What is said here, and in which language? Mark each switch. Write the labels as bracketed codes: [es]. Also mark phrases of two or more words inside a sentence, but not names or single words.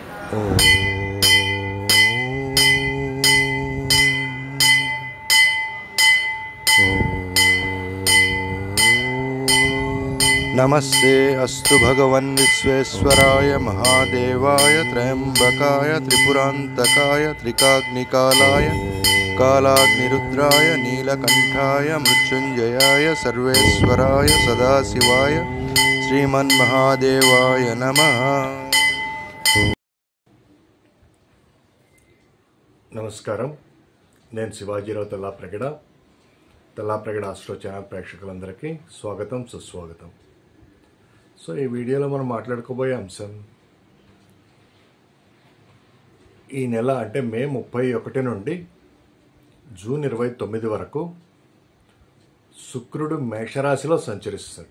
[sa] नमस्ते अस्तु भगवन् विश्वेश्वराय महादेवाय त्र्यंबकाय त्रिपुरांतकाय त्रिकाग्निकालाय कालाग्निरुद्राय नीलकंठाय मृत्युंजयाय सर्वेश्वराय सदाशिवाय श्रीमन्महादेवाय नमः। [te] నమస్కారం, నేను శివాజీరావు తెల్లాప్రగడ ఆస్ట్రో ఛానల్ ప్రేక్షకులందరికీ స్వాగతం, సుస్వాగతం. సో ఈ వీడియోలో మనం మాట్లాడుకోబోయే అంశం, ఈ నెల అంటే మే 31 నుండి జూన్ 29 వరకు శుక్రుడు మేషరాశిలో సంచరిస్తాడు.